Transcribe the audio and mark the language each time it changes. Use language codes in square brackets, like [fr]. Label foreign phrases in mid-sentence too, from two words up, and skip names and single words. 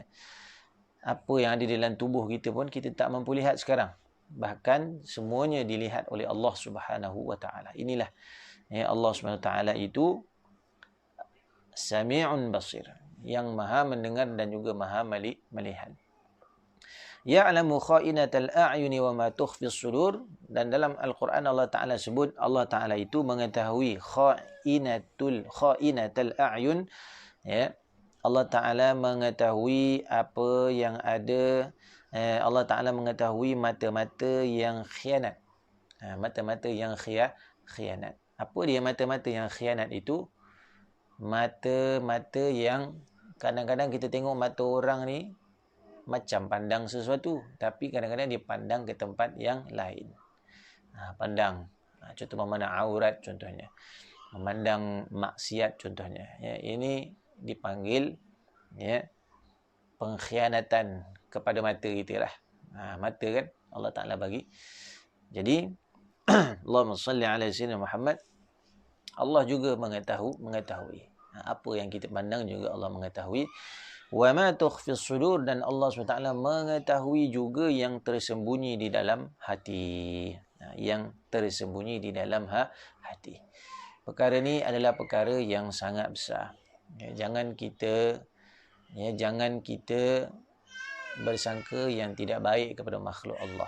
[ms] Apa yang ada di dalam tubuh kita pun kita tak mampu lihat sekarang. Bahkan semuanya dilihat oleh Allah [ar] سبحانه وتعالى. [ms] Inilah ya, Allah [ar] سبحانه وتعالى [ms] itu [ar] سميع بصير, [ms] yang Maha mendengar dan juga Maha melihat. [ar] يعلم خائنة الأعين وما تخفي الصدور. [ms] Dan dalam Al-Quran Allah Ta'ala sebut, Allah Ta'ala itu mengetahui [ar] خائنة الأعين. [ms] Ya, Allah Ta'ala mengetahui apa yang ada. Allah Ta'ala mengetahui mata-mata yang khianat. Mata-mata yang khianat. Apa dia mata-mata yang khianat itu? Mata-mata yang kadang-kadang kita tengok mata orang ni macam pandang sesuatu, tapi kadang-kadang dia pandang ke tempat yang lain. Pandang, contoh memandang aurat contohnya, memandang maksiat contohnya. Ya, ini dipanggil ya pengkhianatan kepada mata kita lah. Mata kan Allah Ta'ala bagi. [ar] Jadi اللهم صل على سيدنا محمد. [ms] Allah juga mengetahui. Apa yang kita pandang juga Allah mengetahui. [ar] وما تخفي الصدور, [ms] dan Allah SWT mengetahui juga yang tersembunyi di dalam hati. Yang tersembunyi di dalam hati. Perkara ini adalah perkara yang sangat besar. Jangan kita bersangka yang tidak baik kepada makhluk Allah.